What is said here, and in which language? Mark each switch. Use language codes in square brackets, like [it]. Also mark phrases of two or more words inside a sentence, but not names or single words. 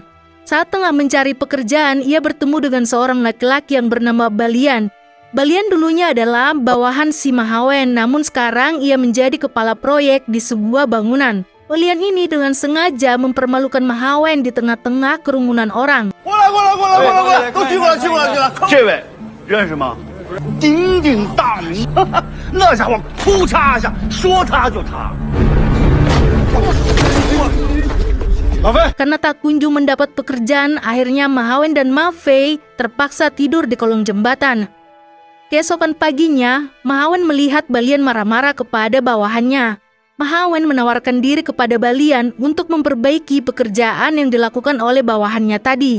[id] Saat tengah mencari pekerjaan, ia bertemu dengan seorang laki-laki yang bernama Balian. Balian dulunya adalah bawahan si Ma Haowen, namun sekarang ia menjadi kepala proyek di sebuah bangunan. Balian ini dengan sengaja mempermalukan Ma Haowen di tengah-tengah kerumunan orang. [zh] 过来，过来，过来，过来，过来，都举过来，举过来，举来。这位认识吗？鼎鼎大名，那家伙扑嚓一下，说塌就塌。马飞， [id] Karena tak kunjung mendapat pekerjaan, akhirnya Ma Haowen dan Ma Fei terpaksa tidur di kolong jembatan. Keesokan paginya, Ma Haowen melihat Balian marah-marah kepada bawahannya. Ma Haowen menawarkan diri kepada Balian untuk memperbaiki pekerjaan yang dilakukan oleh bawahannya tadi.